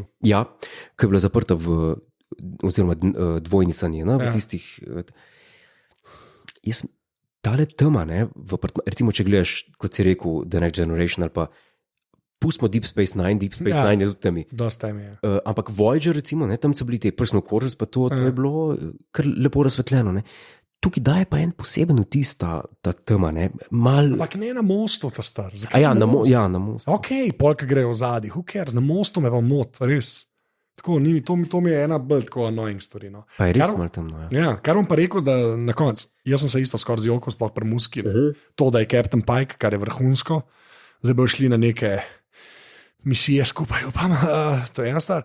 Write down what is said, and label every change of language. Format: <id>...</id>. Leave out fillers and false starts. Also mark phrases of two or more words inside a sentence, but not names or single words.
<sl>Ja, ko je bila zaprta oziroma dvojnica njena v tistih. Tale tema, recimo, če gledaš, kot si rekel, The Next Generation, ali pa pustimo Deep Space Nine je tudi temi. Dosta temi, ampak Voyager, recimo, tam so bili te</sl> <en>personal quarters,</en> <sl>pa to je bilo kar lepo razsvetljeno. Ne? Tukaj daje pa en poseben vtis ta tema. Ampak ne na mostu, ta star. Na mostu. Ok, polk grejo v zadnji,</sl> <en>who cares,</en> <sl>na mostu me pa mot, res. Tako, to mi je ena bolj tako annoying stvari. No. Pa je res malo temno. Ja, kar bom pa rekel, da na koncu, jaz sem se isto skoraj zjokal, sploh pri Muski, to, da je Captain Pike, kar je vrhunsko, zdaj bojo šli na neke misije skupaj, upam, to je ena stvar.</sl>